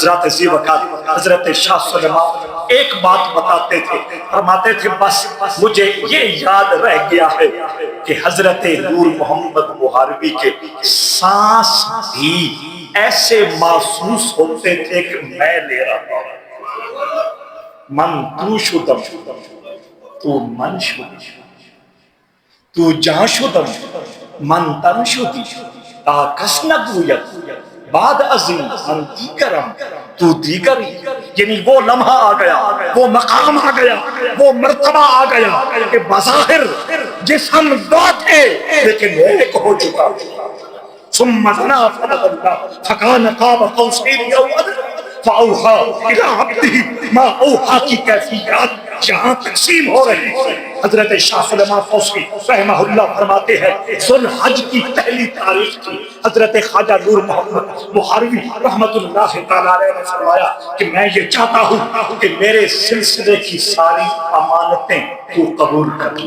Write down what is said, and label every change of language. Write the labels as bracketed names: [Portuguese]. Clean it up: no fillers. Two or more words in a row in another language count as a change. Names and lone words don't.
[Urdu] حضرات عزیز وقت حضرت شاہ سلیمان ایک بات بتاتے تھے، فرماتے تھے بس مجھے یہ یاد رہ گیا ہے کہ حضرت نور محمد مہاروی کے سانس بھی ایسے محسوس ہوتے تھے کہ میں لے رہا ہوں۔ [Persian] من تو شدم تو من شدی، تو جہاں شدم من تن شدی، تا کس نگوید بعد عظیم من دیگرم تو دیگری۔ [Urdu] یعنی وہ لمحہ آ گیا، وہ مقام آ گیا، وہ مرتبہ آ گیا کہ بظاہر جسم دو تھے لیکن ایک ہو چکا۔ [Arabic] ثم دنا فنظر فکان قاب قوسین او ادنی فاوحی الی عبدہ ما اوحی [Urdu] کی کیفیات جہاں تقسیم ہو رہی [Arabic] ہے۔ [Urdu] حضرت شاہ سلیمان قوسی رحمہ اللہ فرماتے ہیں ذو الحج کی پہلی تاریخ تھی، حضرت خواجہ نور محمد مہاروی رحمت اللہ تعالیٰ علیہ نے فرمایا کہ میں یہ چاہتا ہوں کہ میرے سلسلے کی ساری امانتیں تو قبول کر لے۔